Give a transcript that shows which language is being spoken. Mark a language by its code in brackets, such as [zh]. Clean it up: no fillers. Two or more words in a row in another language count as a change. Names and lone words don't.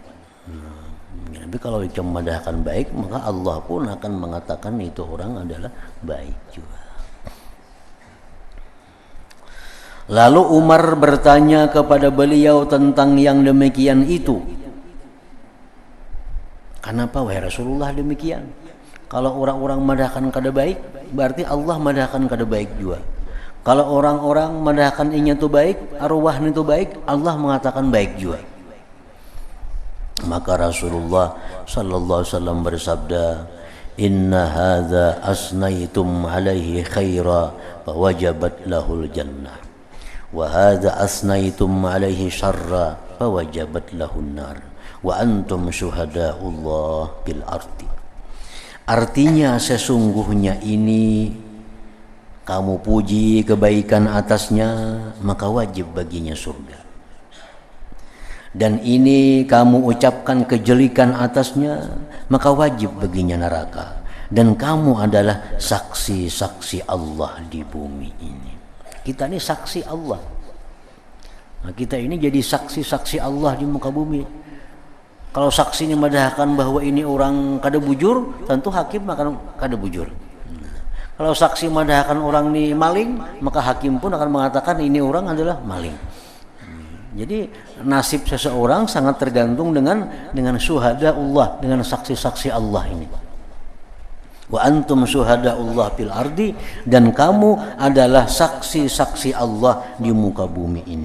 [id] Tapi kalau kita memadahkan baik, maka Allah pun akan mengatakan itu orang adalah baik juga. Lalu Umar bertanya kepada beliau tentang yang demikian itu. Kenapa wahai Rasulullah demikian? [bjn] Kalau orang-orang madahkan kada baik, berarti Allah madahkan kada baik juga. Kalau orang-orang madahkan inya itu baik, arwahnya itu baik, Allah mengatakan baik juga. [id] Maka Rasulullah [ar] صلى الله عليه وسلم [id] bersabda, [ar] إن هذا أثنيتم عليه خيرا فوجبت له الجنة. وهذا أثنيتم عليه شرا فوجبت له النار وأنتم شهداء الله بالأرض. [id] Artinya sesungguhnya ini kamu puji kebaikan atasnya, maka wajib baginya surga. Dan ini kamu ucapkan kejelekan atasnya, maka wajib baginya neraka. Dan kamu adalah saksi-saksi Allah di bumi ini. Kita ini saksi Allah. Nah, kita ini jadi saksi-saksi Allah di muka bumi. [bjn] Kalau saksinya madahkan bahwa ini orang kada bujur, tentu hakim akan kada bujur. Kalau saksi madahkan orang ini maling, [id] maka hakim pun akan mengatakan ini orang adalah maling. Jadi nasib seseorang sangat tergantung dengan [ar] شهداء الله, [id] dengan saksi-saksi Allah ini. [ar] وأنتم شهداء الله في الأرض, [id] dan kamu adalah saksi-saksi Allah di muka bumi ini.